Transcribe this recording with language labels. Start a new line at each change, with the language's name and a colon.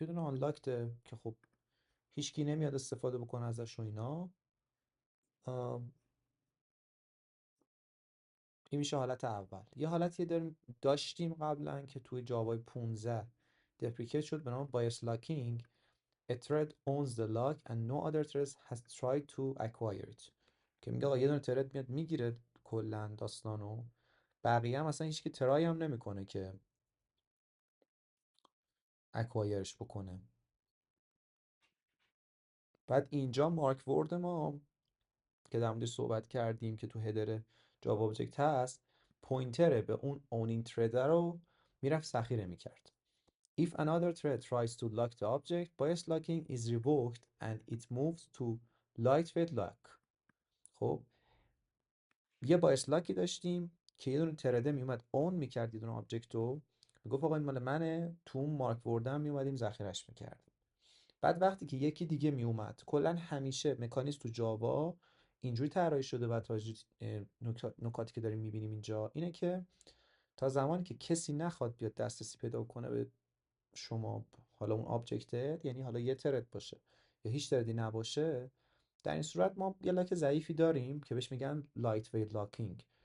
Persian: یه دونه آنلاکته که خب هیچکی نمیاد استفاده بکنه ازش و اینا. این میشه حالت اول. یه حالتی داشتیم قبلا که توی جاوای 15 دپریکیت شد به نام بایس لاکینگ.
English: A thread owns the lock and no other thread has tried to acquire it.
Persian: که میگه آقا یه دونه ترد میاد میگیره کلا داستانو، بقیه هم اصلا هیچکی ترای هم نمیکنه که اکوایرش بکنه. بعد اینجا مارک ورد ما که در موردش صحبت کردیم که تو هدر جاوا ابجکت هست، پوینتره به اون اونینگ ترد رو میرفت ذخیره میکرد.
English: If another thread tries to lock the object, bias locking is revoked and it moves to lightweight lock.
Persian: خب یه باعث لاکی داشتیم که یه دونه ترده میومد اون میکرد یه دونه آبجکت رو، میگفت آقا این مال منه، تو اون مارک وردم میومدیم ذخیرش میکردیم. بعد وقتی که یکی دیگه میومد، کلا همیشه مکانیزم تو جاوا اینجوری طراحی شده و نکاتی که داریم میبینیم اینجا اینه که تا زمانی که کسی نخواد بیاد دسترسی پیدا کنه به شما، حالا اون آبجکت، یعنی حالا یه ترد باشه یا هیچ تردی نباشه، در این صورت ما یه لاک ضعیفی داریم که بهش میگن لایت ویت لاکینگ.